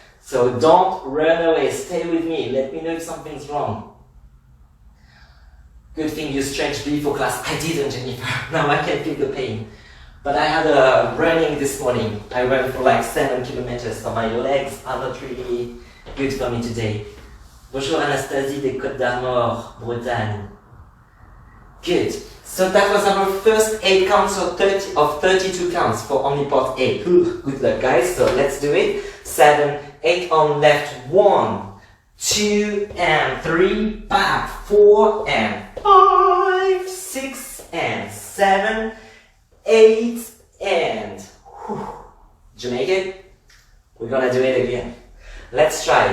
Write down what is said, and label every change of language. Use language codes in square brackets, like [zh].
[en] So don't run away. Stay with me. Let me know if something's wrong. Good thing you stretched before class. I didn't, Jennifer. Now I can feel the pain. But I had a running this morning. I ran for like 7 kilometers, so my legs are not really good for me today. [fr] Bonjour Anastasie des Côtes d'Armor, Bretagne. [en] Good. So that was our first 8 counts of 32 counts for only part A. Good luck, guys. So let's do it. 7, 8 on left. 1, 2, and 3. Back. 4, and 5, 6, and 7, 8, and. Whew. Did you make it? We're gonna do it again. Let's try.